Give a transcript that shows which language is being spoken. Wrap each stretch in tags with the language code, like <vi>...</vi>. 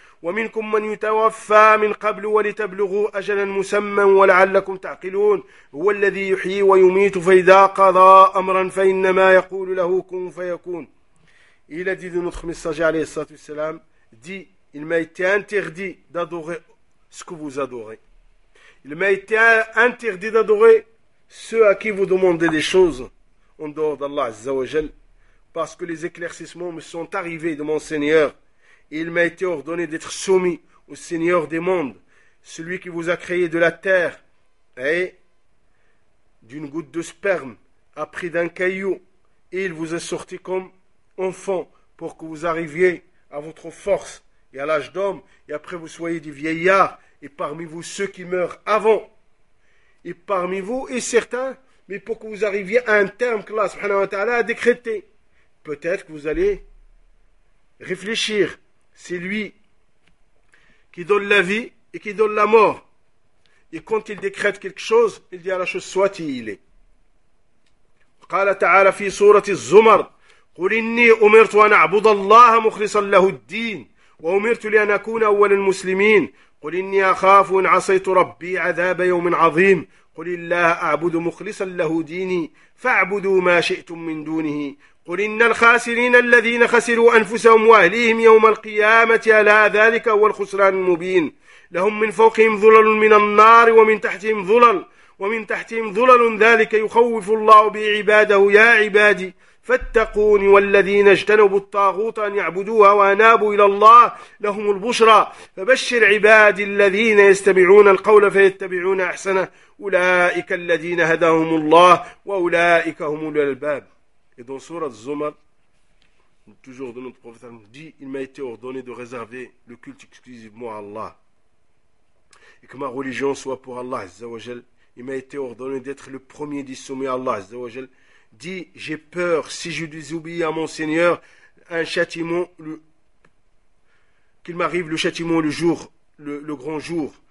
<ar>ومنكم من يتوفى من قبل ولتبلغوا أجلا مسمى ولعلكم تعقلون هو الذي يحيي ويميت فإذا قضى أمرا فإنما يقول له كن فيكون إلى دي دي نطخ مساجة عليه الصلاة والسلام دي</ar> <fr>Il m'a été interdit d'adorer ce que vous adorez. Il m'a été interdit d'adorer ceux à qui vous demandez des choses en dehors d'Allah Azza wa Jal, parce que les éclaircissements me sont arrivés de mon Seigneur. Et il m'a été ordonné d'être soumis au Seigneur des mondes, celui qui vous a créé de la terre et d'une goutte de sperme, a pris d'un caillou et il vous a sorti comme enfant pour que vous arriviez à votre force. Et à l'âge d'homme, et après vous soyez des vieillards, et parmi vous ceux qui meurent avant, et parmi vous, et certains, mais pour que vous arriviez à un terme que Allah subhanahu wa ta'ala a décrété, peut-être que vous allez réfléchir. C'est lui qui donne la vie et qui donne la mort. Et quand il décrète quelque chose, il dit à la chose soit il est.</fr> <ar>قال تعالى في سورة الزمر قل إني أمرت أن أعبد الله مخلصا له الدين وأمرت لأن أكون أول المسلمين قل إني أخاف إن عصيت ربي عذاب يوم عظيم قل الله أعبد مخلصا له ديني فاعبدوا ما شئتم من دونه قل إن الخاسرين الذين خسروا أنفسهم وأهليهم يوم القيامة ألا ذلك هو الخسران المبين لهم من فوقهم ظلل من النار ومن تحتهم ظلل ذلك يخوف الله بعباده يا عبادي فاتقوني والذين اجتنبوا الطاغوت أن يعبدوها وأنابوا إلى الله لهم البشرى فبشر عبادي الذين يستمعون القول فيتبعون أحسنه أولئك الذين هداهم الله وأولئك هم أولو الألباب.</ar> <fr>Et dans Surat Zumar, toujours de notre prophète, dit, il m'a été ordonné de réserver le culte exclusivement à Allah. Et que ma religion soit pour Allah, Azza wa Jal. Il m'a été ordonné d'être le premier dissommé à Allah, Azza wa Jal. Dit, j'ai peur, si je désobéis à mon Seigneur, un châtiment, qu'il m'arrive le châtiment le grand jour.</fr>